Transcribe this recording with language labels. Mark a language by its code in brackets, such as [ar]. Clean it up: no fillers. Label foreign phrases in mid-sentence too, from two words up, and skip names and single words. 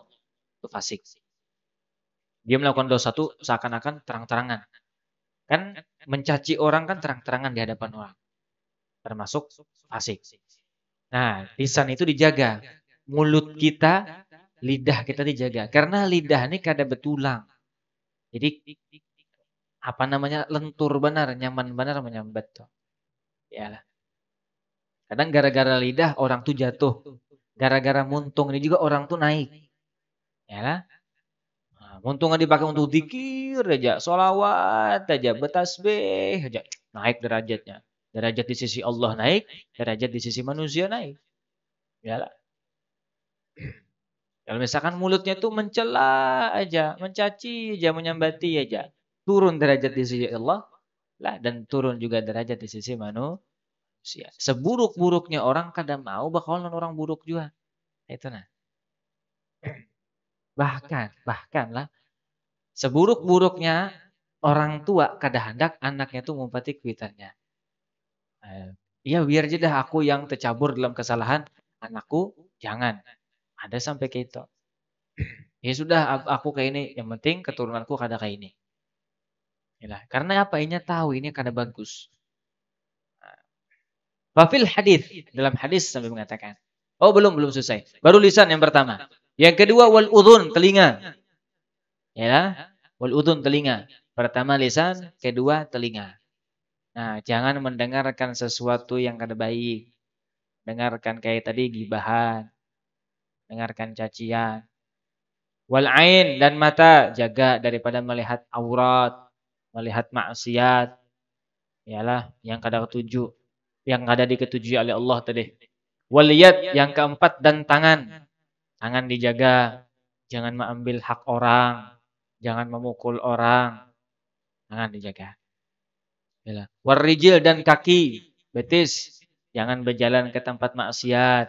[id] Itu fasik. Dia melakukan dosa itu seakan-akan terang-terangan. Kan mencaci orang kan terang-terangan di hadapan orang. Termasuk fasik. Nah, lisan itu dijaga. Mulut kita, lidah kita dijaga. [bjn] Karena lidah ini kada betulang. Jadi lentur benar, nyaman benar menyambat tuh. [id] Ya. Kadang gara-gara lidah orang tuh jatuh. [bjn] Gara-gara muntung ini juga orang tuh naik. [id] Ya lah. Nah, [bjn] muntungan dipakai untuk zikir aja, sholawat aja, bertasbih aja. [id] Naik derajatnya. Derajat di sisi Allah naik, derajat di sisi manusia naik. Ya lah. Kalau misalkan mulutnya tuh mencela aja, mencaci aja, menyambati aja. Turun derajat di sisi Allah lah, dan turun juga derajat di sisi manusia. [bjn] Seburuk-buruknya orang kadang mau bakalan orang buruk juga. Itu nah. Bahkan lah, seburuk-buruknya orang tua kadang hendak anaknya tuh ngumpati kuitannya. [id] Iya biar aja dah aku yang tercabur dalam kesalahan, anakku jangan. Ada sampai kayak itu. Ya sudah aku kayak ini, yang penting keturunanku kada kayak ini. Yalah, karena apa? [bjn] Inya tahu ini kada bagus. [ar] وفي الحديث, [id] dalam hadis sampai mengatakan. Oh belum selesai. Baru lisan yang pertama. Yang kedua [ar] والأذن, [id] telinga. Ya, [ar] والأذن, [id] telinga. Pertama lisan, kedua telinga. Nah, jangan mendengarkan sesuatu yang kada baik. Dengarkan kayak tadi gibahan. Dengarkan cacian. [ar] والعين, [id] dan mata, jaga daripada melihat aurat, melihat maksiat. Yalah, yang kada ketujuh, yang kada diketujui oleh Allah tadi. [ar] واليد, [id] yang keempat, dan tangan. Tangan dijaga. Jangan mengambil hak orang, jangan memukul orang. Tangan dijaga. Yalah. [ar] والرجل, [id] dan kaki, betis. Jangan berjalan ke tempat maksiat.